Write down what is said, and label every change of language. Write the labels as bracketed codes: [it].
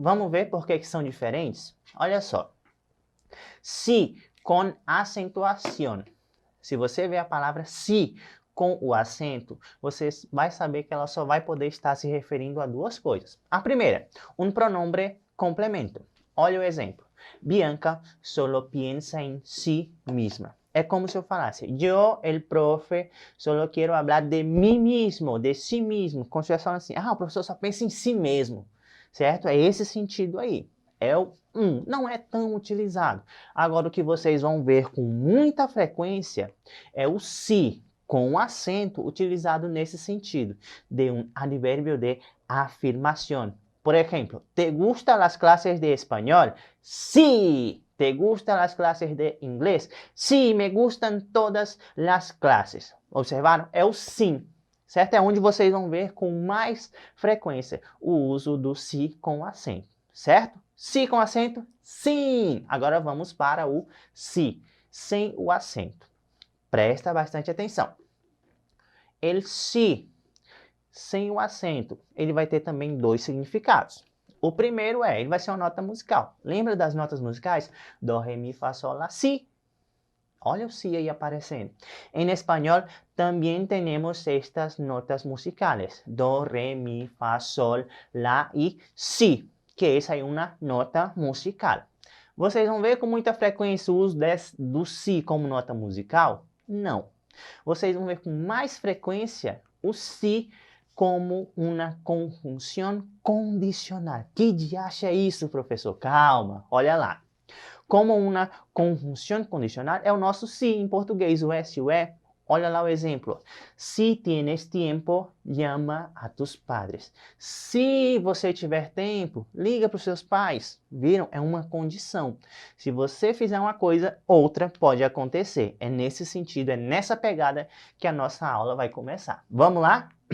[pt] Vamos ver por que são diferentes? Olha só. Si com acentuação. Se você vê a palavra si com o acento, você vai saber que ela só vai poder estar se referindo a duas coisas. A primeira, um pronombre complemento. Olha o exemplo. [es] Bianca solo piensa en sí misma. [pt] É como se eu falasse, [es] yo, el profe, solo quiero hablar de mí mismo, de si mismo. [pt] Como se eu falando assim, o professor só pensa em si mesmo, certo? É esse sentido aí. É o não é tão utilizado. Agora, o que vocês vão ver com muita frequência é o si, com o acento utilizado nesse sentido, de um advérbio de afirmação. Por exemplo, [es] ¿te gustan las clases de español? Sí. ¿Te gustan las clases de inglés? Sí, me gustan todas las clases. [pt] Observaram? É o sim, certo? É onde vocês vão ver com mais frequência o uso do si com acento, certo? Si com acento? Sim! Agora vamos para o si, sem o acento. Presta bastante atenção. El si, sem o acento, ele vai ter também dois significados. O primeiro ele vai ser uma nota musical. Lembra das notas musicais? Do, re, mi, fa, sol, la, si. Olha o si aí aparecendo. Em espanhol, também temos estas notas musicales. Do, re, mi, fa, sol, la e si, que essa é uma nota musical. Vocês vão ver com muita frequência o uso do si como nota musical? Não. Vocês vão ver com mais frequência o si como uma conjunção condicional. Que diacho é isso, professor? Calma, olha lá. Como uma conjunção condicional é o nosso si em português, o S e o E. Olha lá o exemplo. [es] Si tienes tiempo, llama a tus padres. [pt] Se você tiver tempo, liga para os seus pais. Viram? É uma condição. Se você fizer uma coisa, outra pode acontecer. É nesse sentido, é nessa pegada que a nossa aula vai começar. Vamos lá?